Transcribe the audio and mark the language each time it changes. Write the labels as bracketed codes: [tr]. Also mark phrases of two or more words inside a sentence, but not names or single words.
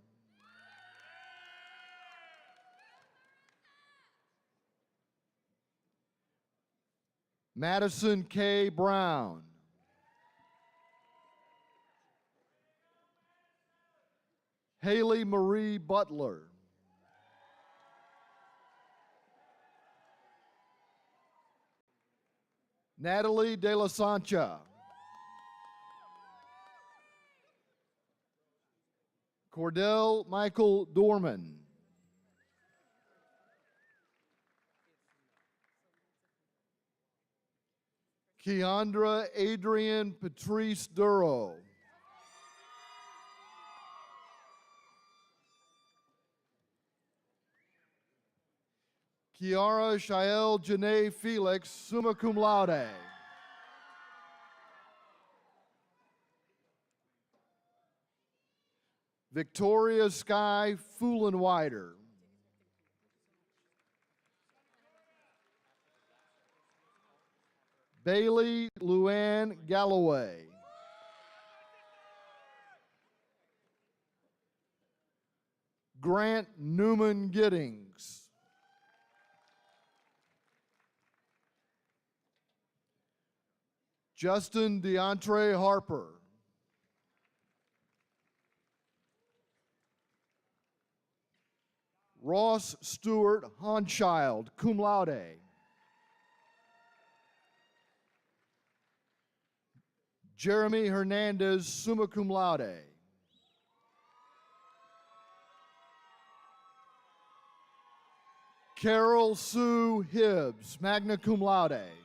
[en] Madison K. Brown. Haley Marie Butler. Natalie De La Sancha. Cordell Michael Dorman. Keandra Adrian Patrice Duro. Kiara Shael Janae Felix, [la] summa cum laude. [en] Victoria Sky Fuhlenwider. Bailey Luann Galloway. Grant Newman Giddings. Justin DeAndre Harper. Ross Stewart Honschild, [la] cum laude. [en] Jeremy Hernandez, [la] summa cum laude. [en] Carol Sue Hibbs, [la] magna cum laude.